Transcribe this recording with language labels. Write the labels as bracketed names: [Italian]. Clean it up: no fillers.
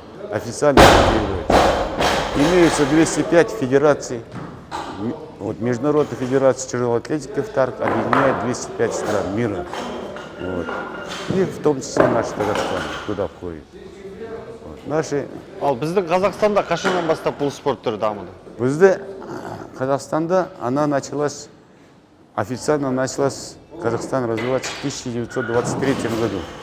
[Russian] Официально культивируется. Имеется 205 федераций. Вот, Международная федерация тяжелой атлетики в ТАРК объединяет 205 стран мира. Вот. И в том числе наш Казахстан туда входит. [Kazakh] Ал біздің Қазақстанда қашаннан бастап бұл спорт түрі дамыды? Бізде Казахстанда [Russian] она началась, официально началась, Казахстан развиваться в 1923 году.